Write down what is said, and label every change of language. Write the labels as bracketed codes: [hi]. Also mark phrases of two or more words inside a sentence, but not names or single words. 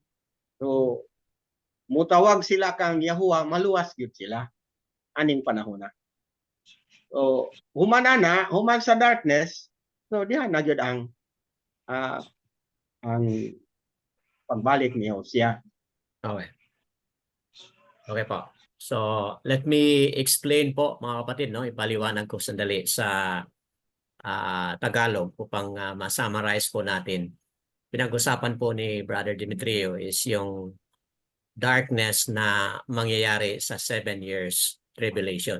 [ceb] So mutawag sila kang Yahuwah, maluwas gyud sila aning panahon na. So human sa darkness, so diha na gyud ang pagbalik ni Hosea. [en] Okay. Okay po. So, let me explain po [tl] mga kapatid, [en] no? [tl] Ipaliwanag ko sandali sa Tagalog upang ma-summarize po natin. Pinag-usapan po ni Brother Demetrio is yung darkness na mangyayari sa 7 [en] years tribulation.